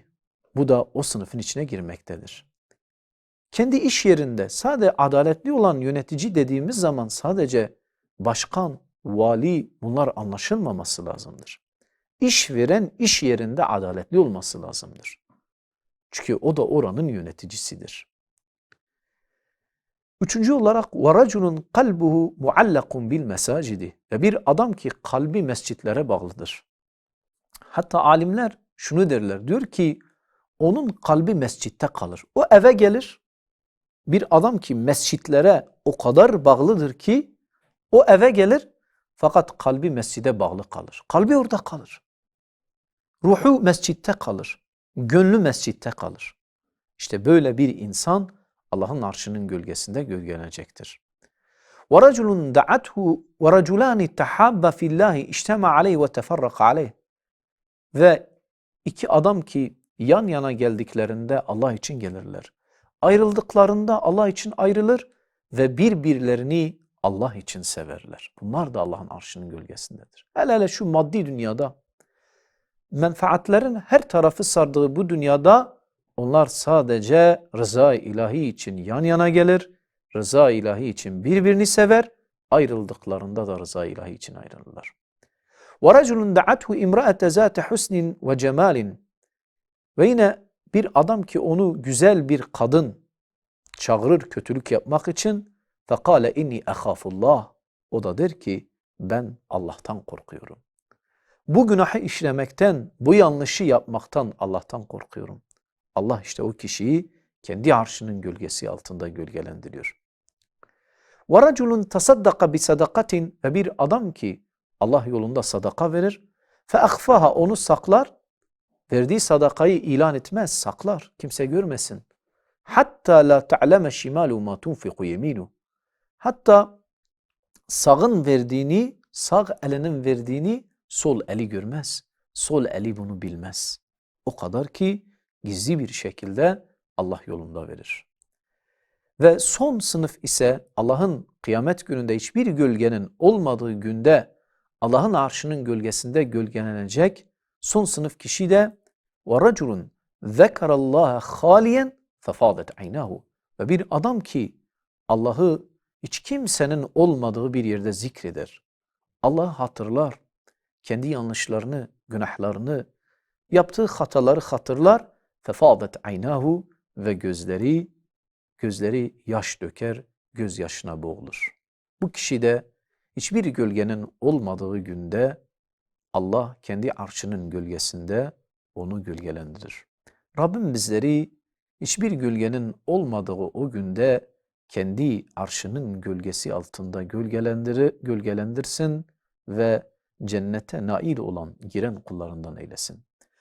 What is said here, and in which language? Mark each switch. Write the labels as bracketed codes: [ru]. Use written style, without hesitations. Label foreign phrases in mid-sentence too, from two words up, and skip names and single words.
[tr] Bu da o sınıfın içine girmektedir. Kendi iş yerinde sadece adaletli olan yönetici dediğimiz zaman sadece başkan, vali bunlar anlaşılmaması lazımdır. İşveren iş yerinde adaletli olması lazımdır. Çünkü o da oranın yöneticisidir. Üçüncü olarak [ar] وَرَجُلٌ قَلْبُهُ مُعَلَّقٌ بِالْمَسَاجِدِ [tr] Ve bir adam ki kalbi mescitlere bağlıdır. Hatta alimler şunu derler, diyor ki onun kalbi mescitte kalır. O eve gelir, bir adam ki mescitlere o kadar bağlıdır ki o eve gelir fakat kalbi mescide bağlı kalır. Kalbi orada kalır. Ruhu mescitte kalır. Gönlü mescitte kalır. İşte böyle bir insan Allah'ın arşının gölgesinde gölgelenecektir. [ar] وَرَجُلٌ دَعَتْهُ وَرَجُلَانِ تَحَابَّ فِي اللّٰهِ اِجْتَمَعَ عَلَيْهِ وَتَفَرَّقَ عَلَيْهِ [tr] Ve iki adam ki yan yana geldiklerinde Allah için gelirler. Ayrıldıklarında Allah için ayrılır ve birbirlerini Allah için severler. Bunlar da Allah'ın arşının gölgesindedir. Hele şu maddi dünyada menfaatlerin her tarafı sardığı bu dünyada onlar sadece rıza-i ilahi için yan yana gelir, rıza-i ilahi için birbirini sever, ayrıldıklarında da rıza-i ilahi için ayrılırlar. [ar] وَرَجُلٌ دَعَتْهُ اِمْرَأَةَ ذَاتَ حُسْنٍ وَجَمَالٍ [tr] Ve yine bir adam ki onu güzel bir kadın çağırır kötülük yapmak için [ar] فَقَالَ اِنِّي اَخَافُ اللّٰهِ [tr] O da der ki ben Allah'tan korkuyorum. Bu günahı işlemekten, bu yanlışı yapmaktan Allah'tan korkuyorum. Allah işte o kişiyi kendi arşının gölgesi altında gölgelendiriyor. [ar] وَرَجُلٌ تَصَدَّقَ بِصَدَقَةٍ [tr] Ve bir adam ki Allah yolunda sadaka verir. فَاَخْفَهَا Onu saklar. Verdiği sadakayı ilan etmez, saklar. Kimse görmesin. [ar] حَتَّى لَا تَعْلَمَ شِمَالُ مَا تُنْفِقُ يَمِينُ [tr] Hatta sağın verdiğini, sağ elinin verdiğini sol eli görmez. Sol eli bunu bilmez. O kadar ki gizli bir şekilde Allah yolunda verir. Ve son sınıf ise Allah'ın kıyamet gününde hiçbir gölgenin olmadığı günde Allah'ın arşının gölgesinde gölgelenecek son sınıf kişi de [ar] وَرَجُلٌ ذَكَرَ اللّٰهَ خَالِيًا فَفَاضَتْ عَيْنَاهُ [tr] Ve bir adam ki Allah'ı hiç kimsenin olmadığı bir yerde zikreder. Allah'ı hatırlar, kendi yanlışlarını, günahlarını, yaptığı hataları hatırlar. [ar] فَفَاضَتْ عَيْنَاهُ [tr] Ve gözleri yaş döker, gözyaşına boğulur. Bu kişi de hiçbir gölgenin olmadığı günde Allah kendi arşının gölgesinde onu gölgelendirir. Rabbim bizleri hiçbir gölgenin olmadığı o günde kendi arşının gölgesi altında gölgelendirsin ve cennete nail olan giren kullarından eylesin.